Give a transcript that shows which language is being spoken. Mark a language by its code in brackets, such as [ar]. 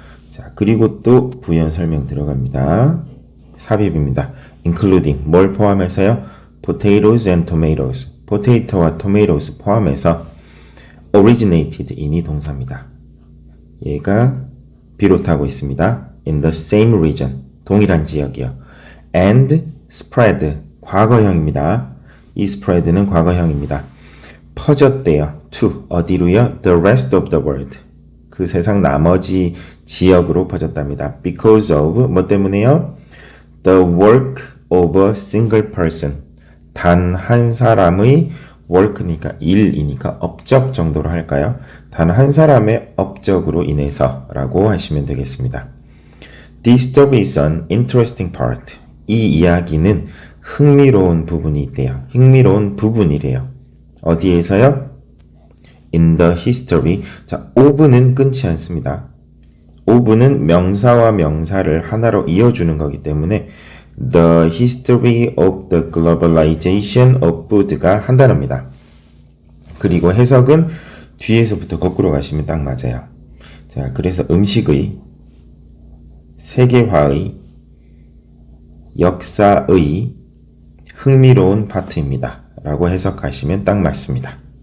[ko] 자, 그리고 또 부연 설명 들어갑니다. 삽입입니다. [en] including [ko] 뭘 포함해서요? [en] potatoes and tomatoes. [ko] potato와 tomatoes 포함해서 originated in이 동사입니다. 얘가 비롯하고 있습니다. [en] in the same region. [ko] 동일한 지역이요. [en] and spread [ko] 과거형입니다. 이 spread는 과거형입니다. 퍼졌대요. to 어디로요? [en] the rest of the world. [ko] 그 세상 나머지 지역으로 퍼졌답니다. [en] because of [ko] 뭐 때문에요? [en] the work of a single person. [ko] 단 한 사람의 work니까 일이니까 업적 정도로 할까요? 단 한 사람의 업적으로 인해서 라고 하시면 되겠습니다. [en] This story is an interesting part. [ko] 이 이야기는 흥미로운 부분이 있대요. 흥미로운 부분이래요. 어디에서요? [en] In the history. [ko] 자, of는 끊지 않습니다. of는 명사와 명사를 하나로 이어주는 거기 때문에 [en] The history of the globalization of food가 [ko] 한 단어입니다. 그리고 해석은 뒤에서부터 거꾸로 가시면 딱 맞아요. 자, 그래서 음식의, 세계화의, 역사의 흥미로운 파트입니다. 라고 해석하시면 딱 맞습니다.